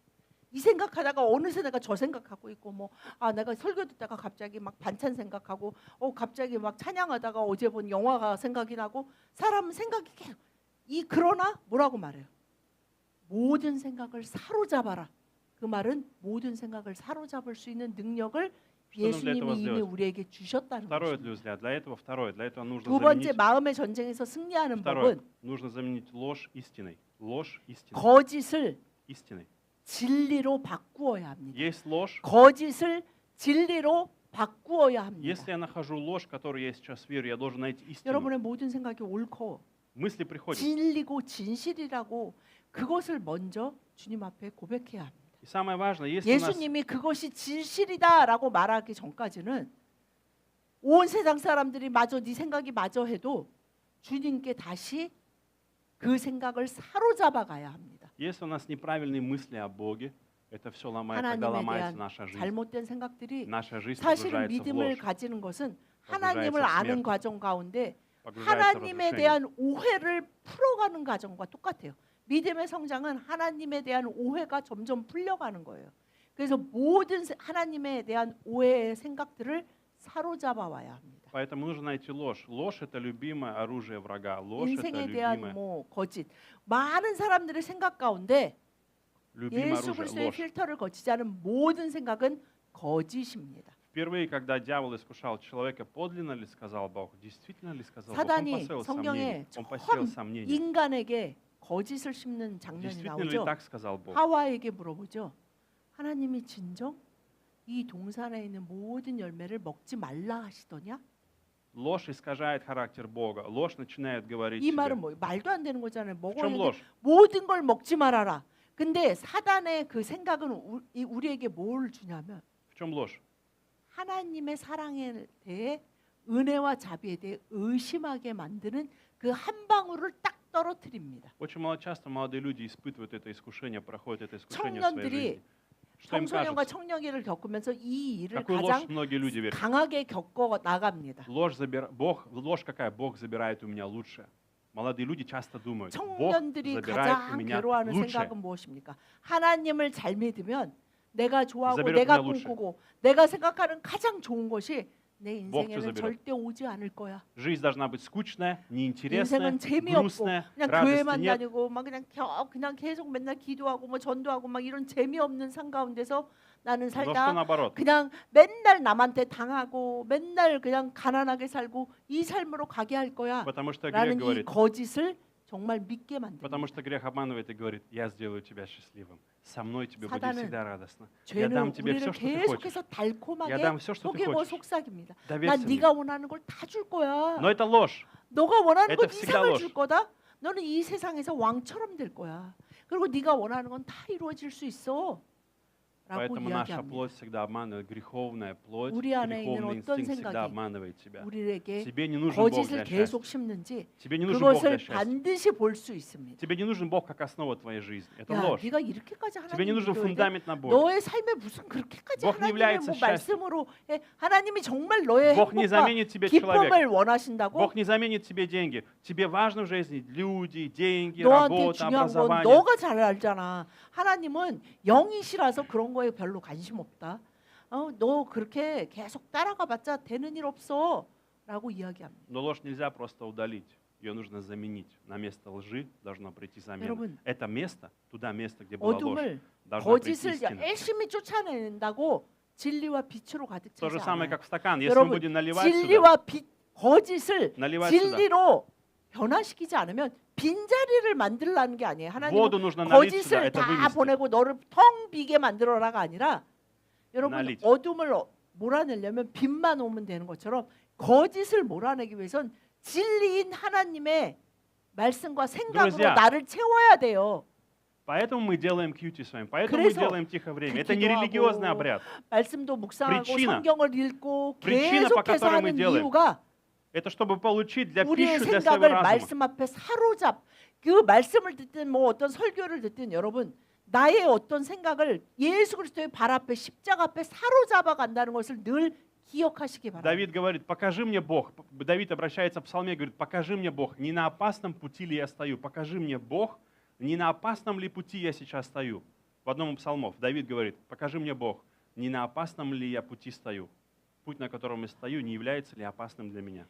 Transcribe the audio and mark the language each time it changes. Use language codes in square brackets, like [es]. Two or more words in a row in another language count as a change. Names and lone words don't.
[ko] 이 생각하다가 어느새 내가 저 생각하고 있고 내가 설교 듣다가 갑자기 막 반찬 생각하고 갑자기 막 찬양하다가 어제 본 영화가 생각이 나고 사람은 생각이 계속 그러나 뭐라고 말해요? 모든 생각을 사로잡아라. 그 말은 모든 생각을 사로잡을 수 있는 능력을 예수님이 이미 우리에게 주셨다는 [ru] Второе, [ko] 것입니다. [ru] для этого нужно [ko] 두 번째 [ru] заменить. [ko] 마음의 전쟁에서 승리하는 [ru] Второе, [ko] 법은 [ru] нужно заменить ложь истиной. Ложь истиной. [ko] 거짓을 [ru] Истиной. [ko] 진리로 바꾸어야 합니다. [ru] Есть ложь. [ko] 거짓을 진리로 바꾸어야 합니다. [ru] Если я нахожу ложь, которую я сейчас верю, я должен найти истину. [ko] 여러분의 모든 생각이 옳고 [ru] Мысли приходят. [ko] 진리고 진실이라고 그것을 먼저 주님 앞에 고백해야 합니다. [ru] И самое важное, если у нас [ko] 예수님이 그것이 진실이다라고 말하기 전까지는 온 세상 사람들이 마저 네 생각이 마저 해도 주님께 다시 그 생각을 사로잡아 가야 합니다. [ru] Если у нас неправильные мысли о Боге, это все ломает, тогда [ko] 하나님에 [ru] ломается [ko] 대한 [ru] наша жизнь. [ko] 잘못된 생각들이 [ru] Наша жизнь [ko] 사실은 [ru] погружается в [ko] 믿음을 [ru] ложь, [ko] 가지는 것은 [ru] погружается [ko] 하나님을 [ru] в [ko] 아는 [ru] смерть, [ko] 과정 가운데 [ru] погружается в [ko] 하나님에 [ru] разрушение. [ko] 대한 오해를 풀어가는 과정과 똑같아요. 믿음의 성장은 하나님에 대한 오해가 점점 풀려가는 거예요. 그래서 모든 하나님에 대한 오해의 생각들을 사로잡아 와야 합니다. [ru] Поэтому нужно найти ложь. Ложь — это любимое оружие врага. Ложь — это [ko] 인생에 대한 [ru] любимое, [ko] 뭐 거짓, 많은 사람들의 생각 가운데 [ru] любимое [ko] 예수 [ru] оружие — [ko] 그리스도의 [ru] ложь. [ko] 필터를 거치지 않은 모든 생각은 거짓입니다. [ru] Впервые, когда дьявол искушал человека, подлинно ли сказал Бог, действительно ли сказал Бог, он [ko] 사단이 [ru] посеял [ko] 성경에 [ru] сомнения. Он посеял [ko] 처음 [ru] сомнения. [ko] 인간에게 거짓을 심는 장면이 [ru] Действительно ли [ko] 나오죠. [ru] так сказал Бог? [ko] 하와에게 물어보죠. 하나님이 진정 이 동산에 있는 모든 열매를 먹지 말라 하시더냐? [ru] Ложь искажает характер Бога. Ложь начинает говорить [ko] 이 [ru] себе. [ko] 말은 뭐 말도 안 되는 거잖아요. [ru] В [ko] 먹어야 [ru] чем [ko] 돼. [ru] ложь? [ko] 모든 걸 먹지 말아라. 근데 사단의 그 생각은 우리에게 뭘 주냐면 [ru] В чем ложь? [ko] 하나님의 사랑에 대해 은혜와 자비에 대해 의심하게 만드는 그 한 방울을 딱 떨어뜨립니다. [ru] Очень часто молодые люди испытывают это искушение, проходят это искушение в своей [ko] 청년들이 [ru] жизни. Что им [ko] 청소년과 [ru] кажется? [ko] 청년기를 겪으면서 이 일을 [ru] Какую ложь [ko] 가장 [ru] многие люди верят? [ko] 강하게 겪어 나갑니다. [ru] Ложь какая? Бог забирает у меня лучшее. Молодые люди часто думают, Бог [ko] 청년들이 [ru] забирает у [ko] 가장 [ru] меня [ko] 괴로워하는 [ru] лучшее. [ko] 생각은 무엇입니까? 하나님을 잘 믿으면 내가 좋아하고 [ru] заберет [ko] 내가 [ru] у меня лучшее. [ko] 꿈꾸고 내가 생각하는 가장 좋은 것이 내 [ru] Бог [ko] 인생에는 [ru] заберет. [ko] 절대 오지 않을 거야. [ru] Жизнь должна быть скучная, неинтересная, [ko] 인생은 재미없고 [ru] грустная, [ko] 그냥 [ru] радости [ko] 교회만 [ru] нет. [ko] 다니고 막 그냥 계속 맨날 기도하고 뭐 전도하고 막 이런 재미없는 삶 가운데서 나는 [ru] Но что [ko] 살다 [ru] наоборот? [ko] 그냥 맨날 남한테 당하고 맨날 그냥 가난하게 살고 이 삶으로 가게 할 거야. [ru] Потому что грех [ko] 라는 이 [ru] говорит, [ko] 거짓을 정말 믿게 [ru] потому [ko] 만듭니다. [ru] что грех обманывает и говорит, я сделаю тебя счастливым. Со мной тебе будет [ko] 사단은 [ru] всегда радостно. Я [ko] 죄는 [ru] дам тебе [ko] 우리를 [ru] все, что ты хочешь. [ko] 계속해서 달콤하게 [ru] Я dам все, что ты [ko] 속이고 [ru] хочешь. [ko] 속삭입니다. [ru] Доверься [ko] 난 [ru] мне. [ko] 네가 원하는 걸 다 줄 거야. [ru] Но это ложь. [ko] 너가 원하는 [ru] Это [ko] 건 [ru] всегда [ko] 이상을 [ru] ложь. [ko] 줄 거다. 너는 이 세상에서 왕처럼 될 거야. 그리고 네가 원하는 건 다 이루어질 수 있어. 라고 [ru] Поэтому наша [ko] 이야기합니다. [ru] плоть всегда обманывает, греховная плоть, [ko] 우리 안에 있는 [ru] греховный [ko] 어떤 [ru] инстинкт всегда [ko] 생각이 [ru] обманывает тебя. [ko] 우리에게 [ru] Тебе не нужен Бог [ko] 거짓을 [ru] для [ko] 계속 [ru] счастья. [ko] 심는지 [ru] Тебе не нужен Бог [ko] 그것을 [ru] для счастья. [ko] 반드시 볼 수 있습니다. [ru] Тебе не нужен Бог как основа твоей жизни. Это [ko] 야, [ru] ложь. [ko] 네가 이렇게까지 [ru] Тебе не [ko] 하나님 [ru] нужен [ko] 믿어야 돼? [ru] фундамент на Боге. [ko] 너의 삶에 무슨 그렇게까지 [ru] Бог не [ko] 하나님의 [ru] является [ko] 뭐 [ru] счастьем. [ko] 말씀으로 해? 하나님이 정말 너의 [ru] Бог не [ko] 행복과 [ru] заменит тебе человека. [ko] 기쁨을 원하신다고? [ru] Бог не заменит тебе деньги. Тебе важно в жизни люди, деньги, [ko] 너한테 [ru] работа, [ko] 중요한 건 [ru] образование. [ko] 너가 잘 알잖아. 하나님은 영이시라서 그런 거에 별로 관심 없다. 너 그렇게 계속 따라가봤자 되는 일 없어. 라고 이야기합니다. [ru] Но ложь нельзя просто удалить. Ее нужно заменить. На место лжи должно прийти замена. [ko] 여러분, [ru] Это место, туда место, где была ложь, [ko] 어둠을 [ru] должна прийти [ko] 거짓을 [ru] истина. [ko] 열심히 쫓아낸다고 진리와 빛으로 가득 [ru] То [ko] 차지 [ru] же самое, [ko] 않아요. [ru] как в стакан. Если мы [ko] 여러분, [ru] будем наливать сюда, [ko] 진리와 빛, 거짓을 [ru] наливать сюда, [ko] 진리로 변화시키지 않으면 빈자리를 만들라는 게 아니에요. 하나님은 [ru] воду нужно налить сюда, [ko] 거짓을 [ru] это [ko] 다 [ru] выместить. [ko] 보내고 너를 텅 비게 만들어라가 아니라 여러분 [ru] налить. [ko] 어둠을 몰아내려면 빛만 오면 되는 것처럼 거짓을 몰아내기 위해선 진리인 하나님의 말씀과 생각으로 [ru] Друзья, [ko] 나를 채워야 돼요. [ru] Поэтому мы делаем кьюти с вами, поэтому мы [ko] 그래서 [ru] делаем тихое время. Это не [ko] 기도하고, [ru] религиозный обряд. [ko] 말씀도 묵상하고 [ru] Причина. [ko] 성경을 읽고 [ru] Причина, по [ko] 계속해서 [ru] которой мы [ko] 하는 [ru] делаем. [ko] 이유가 [ru] Это чтобы получить для [ko] 우리의 [ru] пищу для своего [ko] 생각을 [ru] разума. [ko] 말씀 앞에 사로잡 그 말씀을 듣든 뭐 어떤 설교를 듣든 여러분 나의 어떤 생각을 예수 그리스도의 발 앞에 십자가 앞에 사로잡아 간다는 것을 늘 기억하시기 바랍니다. [ru] Давид говорит, покажи мне Бог. Давид обращается в псалме, говорит, покажи мне Бог, не на опасном пути ли я стою. Покажи мне Бог, не на опасном ли пути я сейчас стою. В одном из псалмов Давид говорит, покажи мне Бог, не на опасном ли я пути стою. Путь, на котором я стою, не является ли опасным для меня.